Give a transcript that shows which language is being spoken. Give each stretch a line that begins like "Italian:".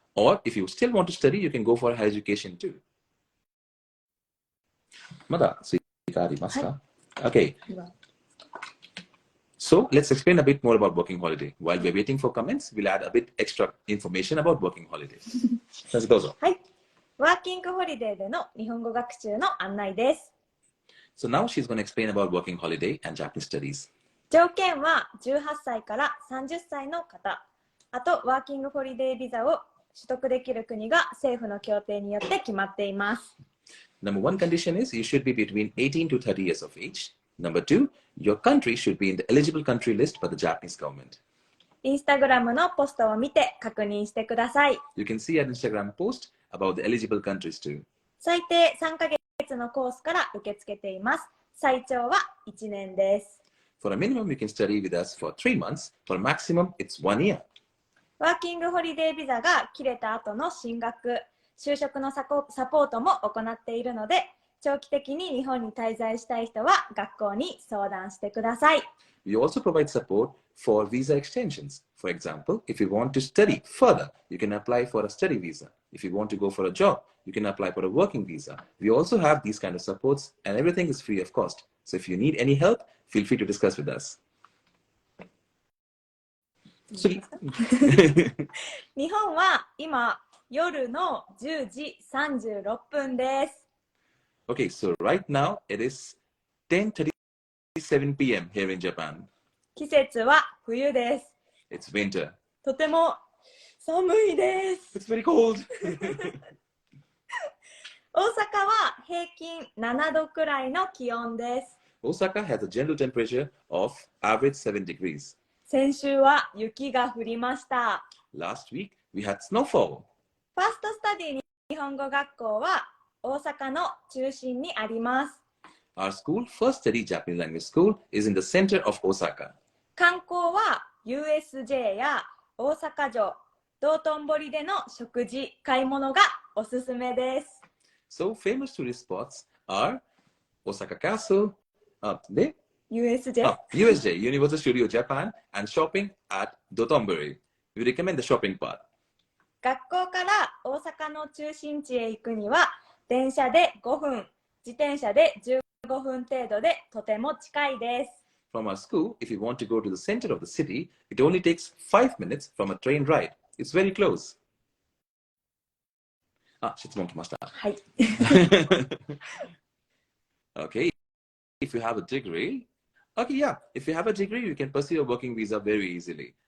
English: Or if you still want to study, you can go for higher education too. Mada, okay. So let's explain a bit more about working holiday. While we're waiting for comments, we'll add a bit extra information about working holiday. Let's go.
Japanese: はい。ワーキングホリデーでの日本語学習の案内です。
English: So now she's going to explain about working holiday and Japanese studies.
Japanese: 条件は18歳から30歳の方、あとワーキングホリデービザを取得できる国が政府の協定によって決まっています。
English: Number one condition is you should be between 18 to 30 years of age. Number two, your country should be in the eligible country list by the Japanese government.
Japanese: インスタグラムのポストを見て確認してください。
English: You can see an Instagram post about the eligible countries too.
Japanese: 最低3ヶ月のコースから受け付けています。最長は1年です。
English: For a minimum, you can study with us for 3 months. For a maximum, it's 1 year.
Japanese: ワーキングホリデービザが切れた後の進学、就職のサポートも行っているので、長期的に日本に滞在したい人は学校に相談してください。
English: We also provide support for visa extensions. For example, if you want to study further, you can apply for a study visa. If you want to go for a job, you can apply for a working visa. We also have these kind of supports and everything is free of cost. So if you need any help, feel free to discuss with us. So,
Japanese: 日本は今夜の10時36分です。
English: Okay, so right now it is 10:37 p.m. here in Japan.
Japanese: 季節は冬です。
English: It's winter.
Japanese: とても寒いです。
English: It's very cold.
Japanese: 大阪は平均7度くらいの気温です。
English: Osaka has a general temperature of average 7 degrees.
Japanese: 先週は雪が降りました。
English: Last week, we had snowfall.
Japanese: ファーストスタディ日本語学校は大阪の中心にあります。
English: Our school, First Study Japanese Language School, is in the center of Osaka.
Japanese: 観光は USJ や大阪城、道頓堀での食事、買い物がおすすめです。
English: So famous tourist spots are Osaka Castle, the USJ? USJ, Universal Studio Japan, and shopping at Dotonbori. We recommend the shopping part.
Japanese: 学校から大阪の中心地へ行くには、電車で5分、自転車で15分程度でとても近いです。
English: From our school, if you want to go to the center of the city, it only takes 5 minutes from a train ride. It's very close.
Japanese: 質問来ました。はい。
English: Okay, if you have a degree, okay, yeah, if you have a degree, you can pursue a working visa very easily.